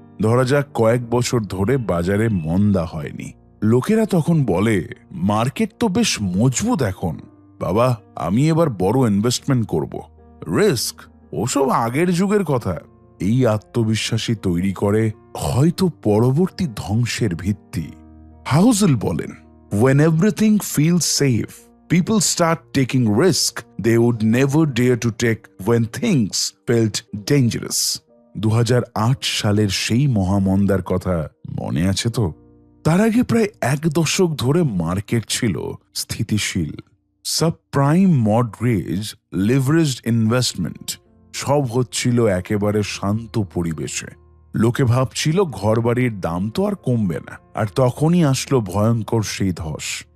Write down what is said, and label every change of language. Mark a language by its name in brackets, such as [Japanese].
[Bangla] ধরা যাক কয়েক বছর ধরে বাজারে মন্দা হয়নি, লোকেরা তখন বলে, মার্কেট তো বেশ মজবুত এখন, বাবা আমি এবার বড় ইনভেস্টমেন্ট করব। রিস্ক ওসব আগের যুগের কথা। এই আত্মবিশ্বাসী তৈরি করে হয়তো পরবর্তী ধ্বংসের ভিত্তি। হাউজেল বলেন, [English] when everything feels safe, people start taking risk they would never dare to take when things felt dangerous। [Bangla] 2008 সালের সেই মহামন্দার কথা মনে আছে তো? তার আগে প্রায় 1 দশক ধরে মার্কেট ছিল স্থিতিশীল। সাবপ্রাইম মর্টগেজ, লিভারেজড ইনভেস্টমেন্ট সব হচ্ছিল একেবারে শান্ত পরিবেশে। লোকে ভাবছিল ঘরবাড়ির দাম তো আর কমবে না। আর তখনই আসলো ভয়ঙ্কর সেই ধস।